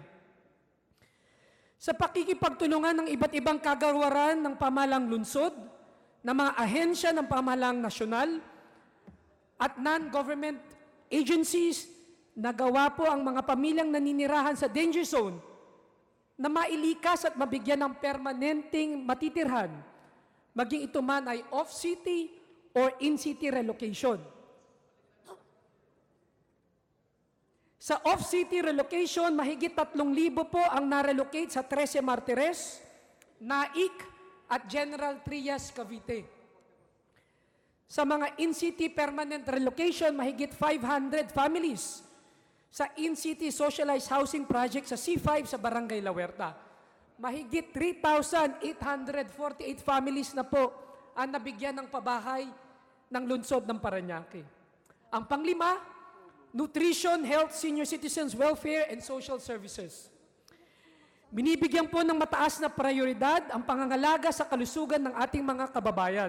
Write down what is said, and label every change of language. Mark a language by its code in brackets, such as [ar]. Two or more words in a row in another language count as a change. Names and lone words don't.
[tl] Sa pakikipagtulungan ng iba't ibang kagawaran ng pamahalang lungsod, ng mga ahensya ng pamahalaang nasyonal at [en] non-government agencies, [tl] nagawa po ang mga pamilyang naninirahan sa [en] danger zone [tl] na mailikas at mabigyan ng permanenteng matitirhan, maging ito man ay [en] off-city or in-city relocation. [tl] Sa [en] off-city relocation, [tl] mahigit 3,000 po ang narelocate sa 13 Martires, Naik, at General Trias, Cavite. Sa mga [en] in-city permanent relocation, [tl] mahigit 500 families sa [en] in-city socialized housing project [tl] sa C5 sa Barangay La Huerta. Mahigit 3,848 families na po ang nabigyan ng pabahay ng lungsod ng Parañaque. Ang panglima, [en] Nutrition, Health, Senior Citizens, Welfare, and Social Services. [tl] Binibigyan po ng mataas na prioridad ang pangangalaga sa kalusugan ng ating mga kababayan.